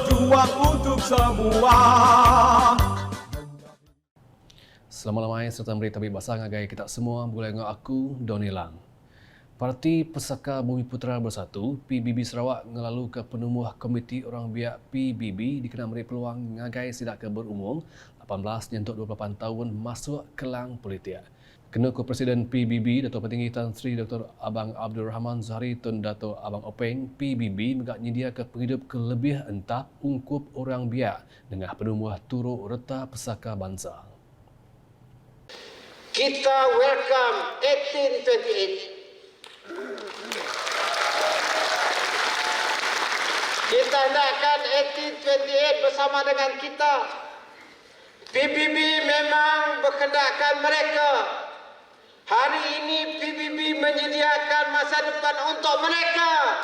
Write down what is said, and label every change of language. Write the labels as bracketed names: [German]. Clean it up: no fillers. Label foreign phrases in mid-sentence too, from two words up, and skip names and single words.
[Malay] peluang untuk semua. [Iban] Selamat malam serta berita bahasa ngagai kita semua boleh dengan aku Doni Lang. Parti Pesaka Bumi Putera Bersatu PBB Sarawak ngelalu ke penemuh Komiti Orang Biak PBB dikenal beri peluang ngagai sidak ke berumur 18 nyentuk 28 tahun masuk kelang politik. Kena ke Presiden PBB Dato' Petinggi Tan Sri Dr. Abang Abdul Rahman Zahari Tun Dato' Abang Openg PBB megak nyedia ke penghidup ke lebih entap ungkup orang biak dengan penemuh turut reta pesaka bangsa. [Malay] Kita welcome 1828. Kita hendakkan 1828 bersama dengan kita. PBB memang berkehendakkan mereka. Hari ini PBB menyediakan masa depan untuk mereka.